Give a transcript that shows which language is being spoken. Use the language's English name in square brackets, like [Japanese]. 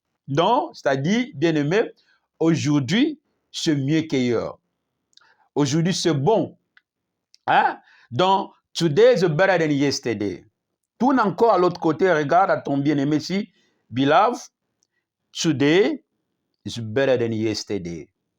[French] Donc, c'est-à-dire, bien-aimé, aujourd'hui, c'est mieux qu'hier. Aujourd'hui, c'est bon. Hein? Donc, [English] today is better than yesterday. [French] Tourne encore à l'autre côté, regarde à ton bien-aimé ici. [English] Beloved, today is better than yesterday.